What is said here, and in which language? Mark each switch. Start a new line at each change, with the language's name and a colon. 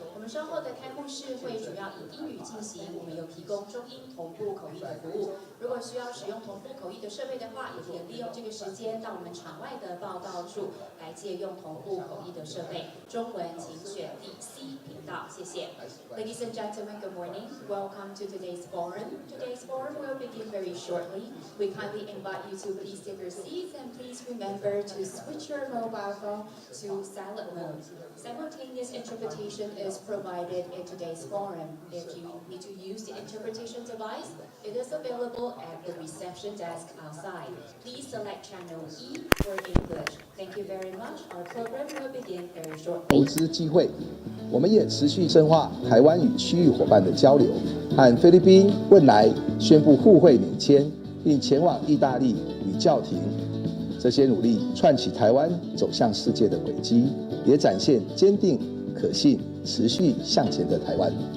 Chinese: 我们稍后的开幕式会主要以英语进行，我们有提供中英同步口译的服务。如果需要使用同步口译的设备的话，也可以利用这个时间到我们场外的报道处来借用同步口译的设备。中文请选第 C 频道，谢谢。
English: Ladies and gentlemen, good morning. Welcome to today's forum. Today's forum will begin very shortly. We kindly invite you to please take your seats and please remember to switch your mobile phone to silent mode. Simultaneous interpretation is provided in today's forum. If you need to use the interpretation device, it is available at the reception desk outside. Please select channel E for English. Thank you very much. Our program will begin very shortly.
Chinese: 投资机会，我们也持续深化台湾与区域伙伴的交流，和菲律宾、汶莱宣布互惠免签，并前往意大利与教廷。这些努力串起台湾走向世界的轨迹，也展现坚定、可信、持续向前的台湾。